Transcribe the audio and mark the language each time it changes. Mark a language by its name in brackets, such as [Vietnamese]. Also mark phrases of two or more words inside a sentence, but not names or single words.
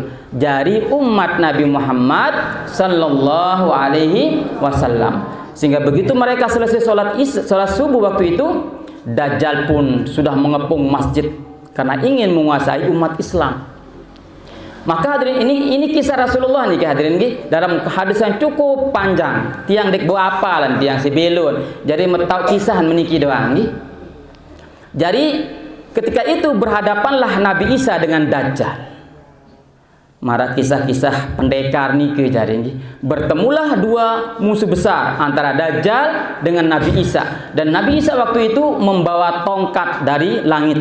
[Indonesian] Jadi umat Nabi Muhammad [Arabic] صلى الله عليه وسلم. [Indonesian] Sehingga begitu mereka selesai salat subuh waktu itu, Dajjal pun sudah mengepung masjid karena ingin menguasai umat Islam. Maka hadirin, ini kisah Rasulullah nih hadirin nggih, dalam hadis yang cukup panjang. [Sasak] Tiang dek bawa apalan, tiang si belun. Jadi metau kisah meniki doang nggih. [Indonesian] Jadi ketika itu berhadapanlah Nabi Isa dengan Dajjal. [Sasak] Mara kisah-kisah pendekar niki jadi nggih. [Indonesian] Bertemulah dua musuh besar antara Dajjal dengan Nabi Isa. Dan Nabi Isa waktu itu membawa tongkat dari langit.